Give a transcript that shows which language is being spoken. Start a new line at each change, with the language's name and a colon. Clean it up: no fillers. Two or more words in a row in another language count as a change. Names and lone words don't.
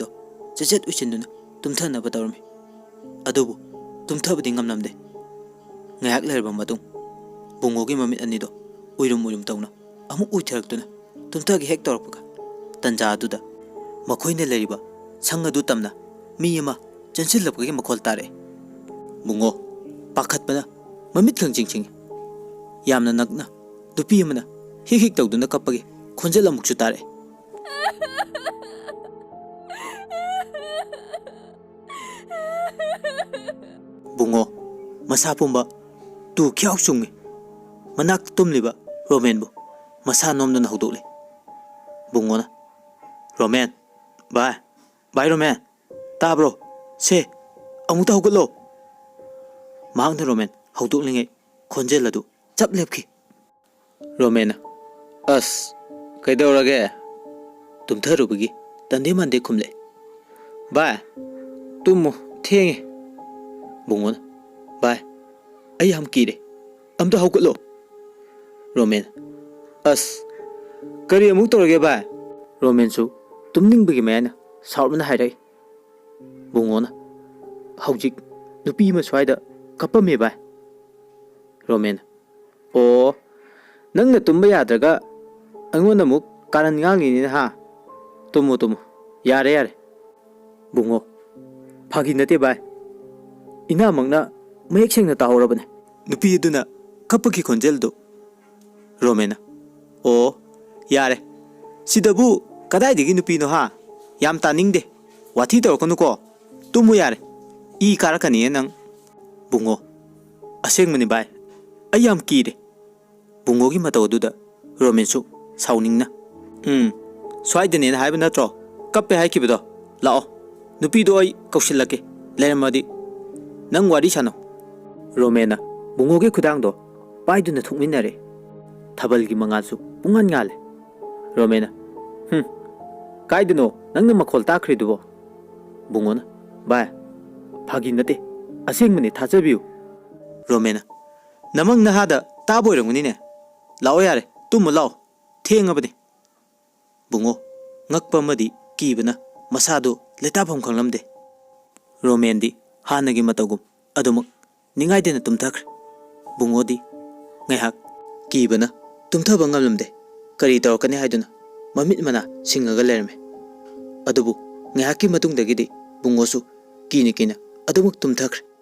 Manipuri: chechet uchenduna tumthana badawrmi adubu tumthabadi ngamnamde ngayak lerba matung bungogi mamit anido uirum tawna amuk uitharaktuna tumthagi hek tawrapga tanja aduda makhoine leriba sangadu tamna mi ama chansilapgagi makhol tare bungo pakhatpana mamit khangjing yamna nakna nupi amana hik tawduna kappagi khonjel amukchu tare bungo masa pumba tu kyaw chungi manak tumliba romen bu masa nomduna hudole bungona romen bye romen tabro se amuta huglo maangna romen hudolingay khonjel adu chap lepki romena as kaidawrage tumtharubagi tande mande khumle bye tumu thenge bungona bye ai ham kire amta huglo romen as kari amuk tawrage bye romen su tumningbagi mayana saurmana hairai bungona haujik nupi ma swaida kapame bye romen o nangna tumba yadraga angona muk karan ngangi ni ha tumu yare bungo phagi nate bye ina mangna mayek sengna tahorabane nupi aduna kapaki khonjel do romena o yare sidabu kadai digi nupi no ha yam taningde wathi tawkanu ko tumu yare I karakani nang bungo aseng mani bye ayam kire bungo gi mataw duda romensu sauningna swaidene na haiba natro kappe haikibido lao nupi do ai kausilake lermadi nang wari sano romena bungo gi khudang do paiduna thukminare thabal gi mangasu pungan ngale romena kaiduno nangna makhol takhri dubo bungona bye phagi nate asengmani thajabiu romena namang nahada taboiranguni ne lao yare tumu lao thengabani bungo ngakpa madi kibana masado letapam khanglamde romendi hanagi matagum adumak ningaidena tumthakre bungodi ngaihak kibana tumthaba ngamlamde kari tawkani haiduna mamit mana singaga lerme adubu ngaihakki matungdagidi bungosu kina adumuk tumthakre